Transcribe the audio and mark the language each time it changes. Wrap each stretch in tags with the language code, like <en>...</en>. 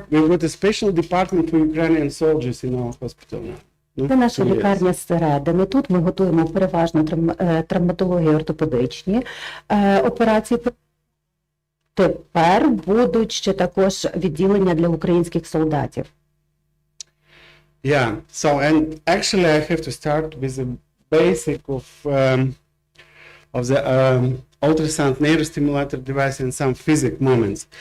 <en>We've got a special department for Ukrainian soldiers in our hospital now.</en> <uk>Це наша</uk> <en>Yes.</en> <uk>лікарня зсередини. Тут ми готуємо переважно травматологію і ортопедичні операції. Тепер будуть ще також відділення для українських солдатів.</uk> <en>Yeah. So, and actually, I have to start with the basic of the ultrasound neurostimulator device and some physics moments.</en>